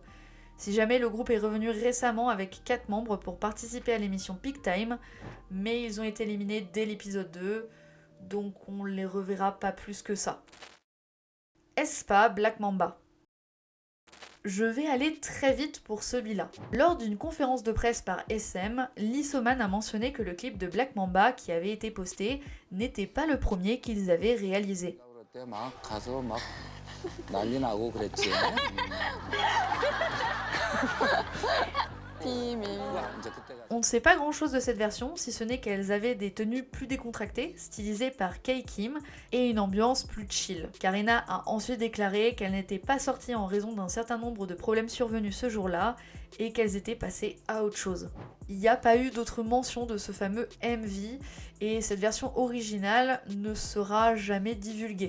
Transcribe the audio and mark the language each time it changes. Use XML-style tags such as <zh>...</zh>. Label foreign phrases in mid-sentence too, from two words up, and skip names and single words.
<fr>Si jamais le groupe est revenu récemment avec 4 membres pour participer à l'émission Peak Time, mais ils ont été éliminés dès l'épisode 2, donc on les reverra pas plus que ça. aespa Black Mamba. Je vais aller très vite pour celui-là. Lors d'une conférence de presse par SM, Lissoman a mentionné que le clip de Black Mamba qui avait été posté n'était pas le premier qu'ils avaient réalisé.</fr> <ko>그때 막 가서 막 난리 나고 그랬지. 이제 그때가</ko> <fr>On ne sait pas grand chose de cette version, si ce n'est qu'elles avaient des tenues plus décontractées, stylisées par Kei Kim, et une ambiance plus chill. Karina a ensuite déclaré qu'elle n'était pas sortie en raison d'un certain nombre de problèmes survenus ce jour-là, et qu'elles étaient passées à autre chose. Il n'y a pas eu d'autre mention de ce fameux MV, et cette version originale ne sera jamais divulguée.</fr>